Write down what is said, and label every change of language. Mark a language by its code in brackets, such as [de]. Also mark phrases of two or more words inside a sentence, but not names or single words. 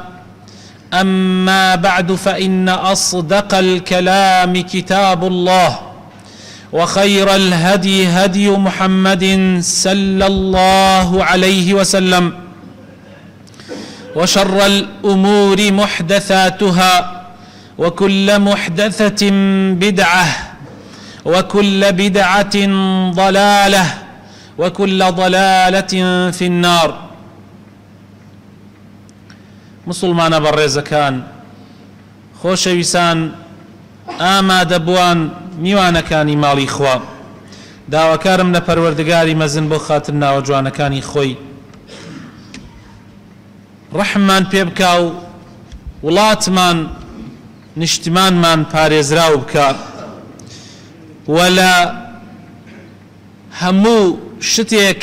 [ar] أما بعد، فإن أصدق الكلام كتاب الله، وخير الهدي هدي محمد صلى الله عليه وسلم، وشر الأمور محدثاتها، وكل محدثة بدعة، وكل بدعة ضلالة، وكل ضلالة في النار. [ckb] مسلمان بەڕێزەکان، خۆشەویستان، ئامادەبووان میوانەکانی ماڵی خوا، داواکارم لە پەروەردگاری مەزن بۆ خاتر ناوە جوانەکانی خۆی ڕەحممان پێ بکا و وڵاتمان نیشتمانمان پارێزراو بکە، و لە هەموو شتێک